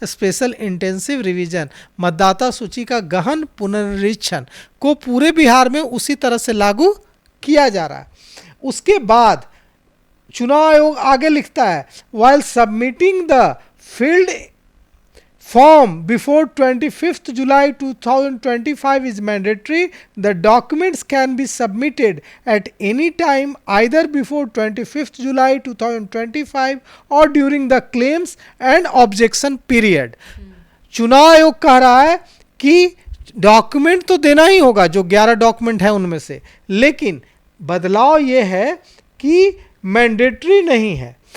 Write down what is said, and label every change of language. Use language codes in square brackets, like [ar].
[hi] Special intensive revision, मतदाता सूची का गहन पुनरीक्षण को पूरे बिहार में उसी तरह से लागू किया जा रहा है। उसके बाद चुनाव आयोग आगे लिखता है, [en] While submitting the field form before 25th July 2025 is mandatory. The documents can be submitted at any time either before 25th July 2025 or during the claims and objection period. [hi] चुनाव आयोग कह रहा है कि डॉक्यूमेंट तो देना ही होगा, जो 11 डॉक्यूमेंट है उनमें से, लेकिन बदलाव ये है कि मैंडेटरी नहीं है।